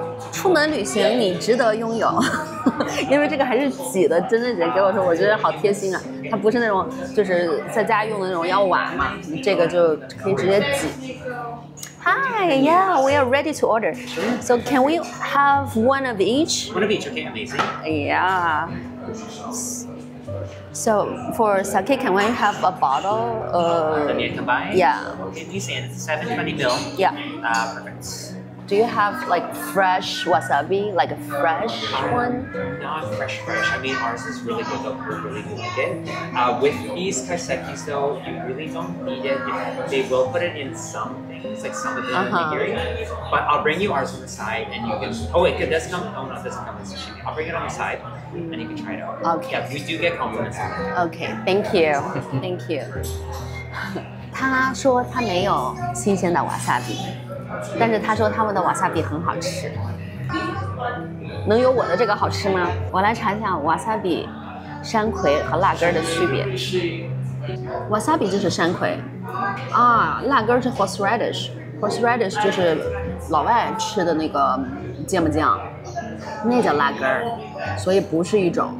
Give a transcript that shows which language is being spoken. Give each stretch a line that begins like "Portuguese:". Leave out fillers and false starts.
Chinese: 出门旅行你值得拥有，因为这个还是挤的。珍珍姐给我说，我觉得好贴心啊，它不是那种就是在家用的那种要碗嘛，这个就可以直接挤。
English: Hi, yeah, we are ready to order. So can we have one of each? One of each, okay, amazing. Yeah. So for sake, can we have a bottle? The Nian combined? Yeah. Okay, please say it's 720 ml. Yeah. Perfect. Do you have like fresh wasabi, like a fresh one? Not fresh. I mean, ours is really good though. We really do like it. With these kaisekis though, you really don't need it. They will put it in some things, like some of the nigiri. But I'll bring you ours on the side and you can, oh wait, it does come, oh no, it doesn't come with sashimi. I'll bring it on the side and you can try it out. Okay. Yeah, we do get compliments on it. Okay, thank you, thank you.
Chinese: 他说他没有新鲜的瓦萨比，但是他说他们的瓦萨比很好吃。能有我的这个好吃吗？我来查一下瓦萨比、山葵和辣根的区别。瓦萨比就是山葵，啊，辣根是 horseradish 就是老外吃的那个芥末酱，那叫辣根儿，所以不是一种。